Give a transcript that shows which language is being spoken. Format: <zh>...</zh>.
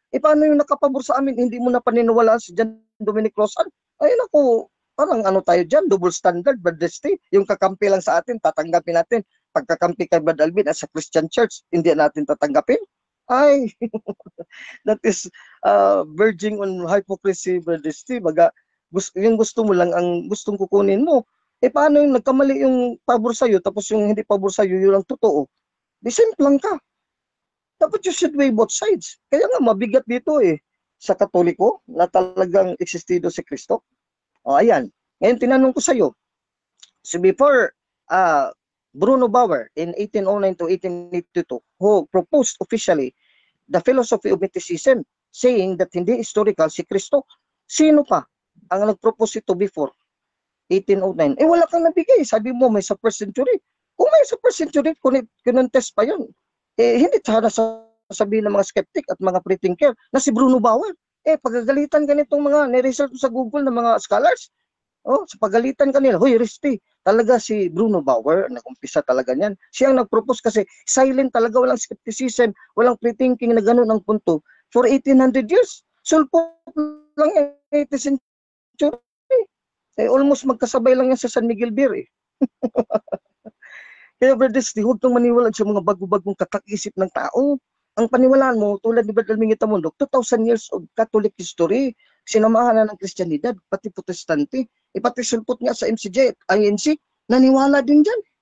<tl>Paano yung nakapabor sa amin? Hindi mo na paniniwalaan si John Dominic Cruzan? Ayun ako, parang tayo dyan,</tl> <en>double standard,</en> <tl>Brother Steve. Yung kakampi lang sa atin, tatanggapin natin. Pagkakampi kay Brother Alvin</tl> <en>as a Christian church,</en> <tl>hindi natin tatanggapin.</tl> <en>Ay, that is verging on hypocrisy, Brother Steve.</en> <tl>Yung gusto mo lang, ang gustong kukunin mo. Paano yung nagkamali yung pabor sa'yo, tapos yung hindi pabor sa'yo, yun ang totoo. The same lang ka. Dapat</tl> <en>you should weigh both sides.</en> <tl>Kaya nga, mabigat dito sa Katoliko na talagang existido si Kristo. Ayan. Ngayon, tinanong ko sa'yo.</tl> <en>So before Bruno Bauer in 1809 to 1882, who proposed officially the philosophy of mysticism, saying that</en> <tl>hindi historical si Kristo, sino pa ang nag-propose ito</tl> <en>before 1809?</en> <tl>Wala kang nabigay. Sabi mo, may sa first century. Kung may sa first century, kinontes pa yun. Hindi sana sasabihin ng mga skeptic at mga pre-thinker na si Bruno Bauer. Pagagalitan ganitong mga ni-research sa Google ng mga scholars. Sa pagalitan kanila, hoy, Risti, talaga si Bruno Bauer, nag-umpisa talaga niyan. Siya ang nag-propose kasi silent talaga, walang skepticism, walang pre-thinking na gano'n ang punto.</tl> <en>For 1800 years,</en> <tl>sulpot lang yung 18th century. Almost magkasabay lang yan sa San Miguel Beer. Kaya Brother Steve, huwag kang maniwala sa mga bago-bagong katak-isip ng tao. Ang paniwalaan mo, tulad ni Brother Alvin Gitamundok, 2,000 years of Catholic history, sinamahan na ng Kristyanidad, pati Protestante, pati sulpot nga sa MCJ at INC, naniwala din dyan.</tl>